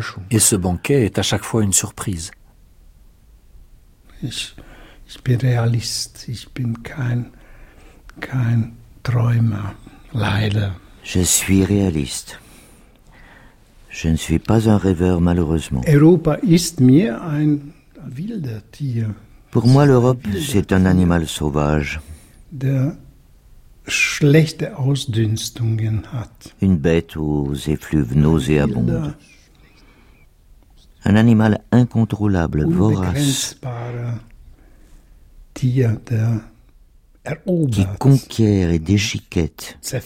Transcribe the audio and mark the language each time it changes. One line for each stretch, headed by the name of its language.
French: Et ce banquet est à chaque fois une surprise.
German: Ich bin Realist, ich bin kein Träumer, leider.
French: Je suis réaliste. Je ne suis pas un rêveur, malheureusement.
German: Europa ist mir ein wilder Tier.
French: Pour moi, l'Europe, c'est un animal sauvage.
German: Der schlechte Ausdünstungen hat.
French: Une bête aux effluves nauséabondes. Un animal incontrôlable, vorace, qui conquiert et déchiquette.